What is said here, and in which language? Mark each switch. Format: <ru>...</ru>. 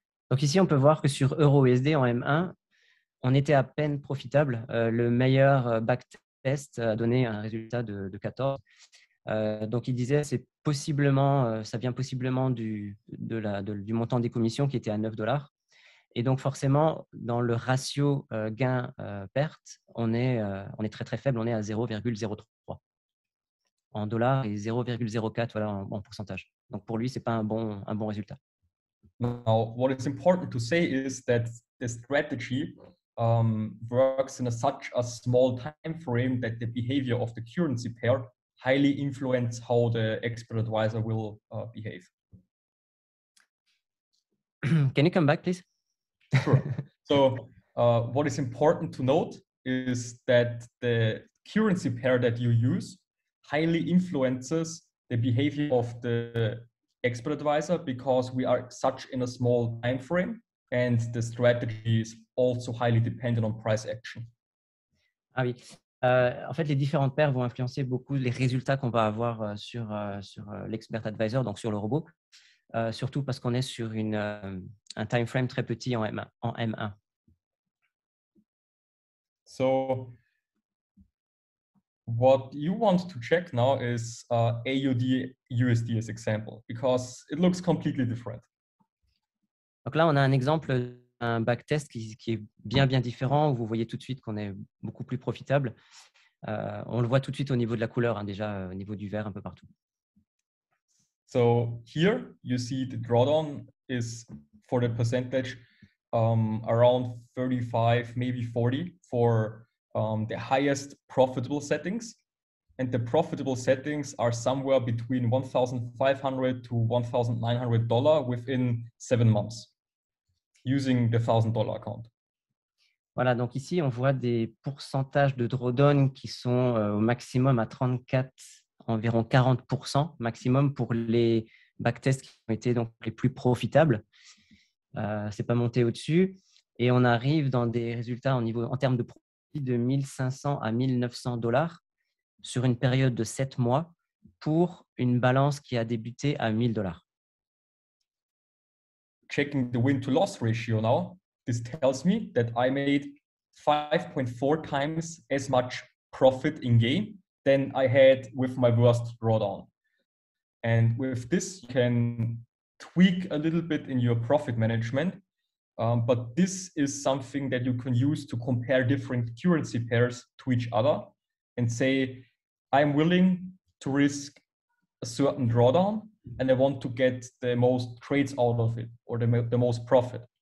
<fr>Donc ici, on peut voir que sur EURUSD en M1, on était à peine profitable. Le meilleur backtest a donné un résultat de 14. Donc il disait c'est possiblement, ça vient possiblement du montant des commissions qui était à $9. Et donc forcément, dans le ratio gain-perte, on est très très faible, on est à 0,03 en dollars et 0,04 voilà, en pourcentage. Donc pour lui, ce n'est pas un bon résultat.</fr> <en>Now, what is important to say is that the strategy works in such a small time frame that the behavior of the currency pair highly influence how the expert advisor will behave. Can you come back, please? Sure. So what is important to note is that the currency pair that you use highly influences the behavior of the expert advisor because we are such in a small time frame and the strategy is also highly dependent on price action.</en> <fr>Ah oui. En fait, les différentes paires vont influencer beaucoup les résultats qu'on va avoir sur l'expert advisor, donc sur le robot, surtout parce qu'on est sur un time frame très petit en M1.</fr> <en>So what you want to check now is AUD USD as example because it looks completely different.</en> <fr>Donc là, on a un exemple d'un backtest qui est bien différent, où vous voyez tout de suite qu'on est beaucoup plus profitable. On le voit tout de suite au niveau de la couleur, déjà au niveau du vert un peu partout.</fr> <en>So here you see the drawdown is for the percentage around 35, maybe 40 for the highest profitable settings. And the profitable settings are somewhere between $1,500 to $1,900 within 7 months using the $1,000 account.</en> <fr>Voilà, donc ici, on voit des pourcentages de drawdown qui sont au maximum à 34, environ 40% maximum pour les backtests qui ont été donc les plus profitables. C'est pas monté au-dessus. Et on arrive dans des résultats en termes de profit de $1,500 à $1,900 sur une période de 7 mois pour une balance qui a débuté à $1,000.</fr> <en>Checking the win-to-loss ratio now, this tells me that I made 5.4 times as much profit in game than I had with my worst drawdown. And with this, you can tweak a little bit in your profit management, but this is something that you can use to compare different currency pairs to each other and say, I'm willing to risk a certain drawdown and I want to get the most trades out of it or the most profit.</en>